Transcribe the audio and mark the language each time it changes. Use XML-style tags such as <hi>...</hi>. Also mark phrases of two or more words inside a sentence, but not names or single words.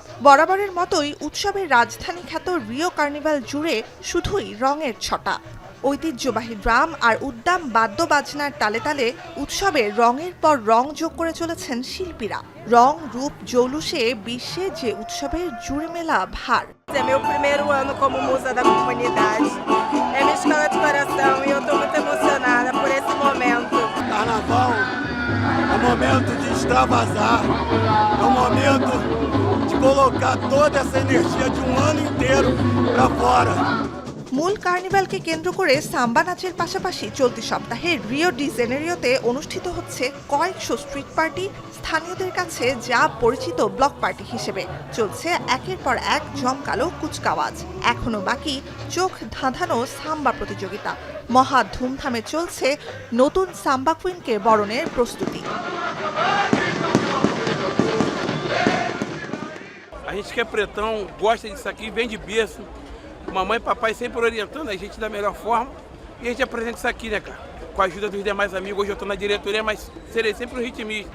<bn>বরাবরের মতোই উৎসবের রাজধানী খ্যাত রিও কার্নিভাল জুড়ে শুধুই রঙের ছটা। ঐতিহ্যবাহী ড্রাম আর উদ্দাম বাদ্যবাজনার তালে তালে উৎসবে রঙের পর রং যোগ করে চলেছেন শিল্পীরা। রং রূপ জৌলুসে বিশ্বে যে উৎসবের জুড়ে মেলা ভার।</bn> <pt>É meu primeiro ano como musa da comunidade. É minha escola de coração e eu estou muito emocionada por esse momento. Carnaval é um momento de extravasar, é um momento de colocar toda essa energia de um ano inteiro para fora.</pt> <bn>মূল কার্নিভালকে কেন্দ্র করে সাম্বা নাচের পাশাপাশি চলতি সপ্তাহে রিও ডি জেনেরিওতে অনুষ্ঠিত হচ্ছে কয়েকশো</bn> <en>street party,</en> <bn>স্থানীয়দের কাছে যা পরিচিত</bn> <en>block party</en> <bn>হিসেবে। চলছে একের পর এক জমকালো কুচকাওয়াজ। এখনো বাকি চোখ ধাঁধানো সাম্বা প্রতিযোগিতা। মহা ধুমধামে চলছে নতুন সাম্বা কুইনকে বরণের প্রস্তুতি।</bn> <pt>A gente que é pretão gosta disso aqui, vem de berço. Mamãe e papai sempre orientando a gente da melhor forma. E a gente apresenta isso aqui, né, cara? Com a ajuda dos demais amigos. Hoje eu tô na diretoria, mas serei sempre um ritmista.</pt>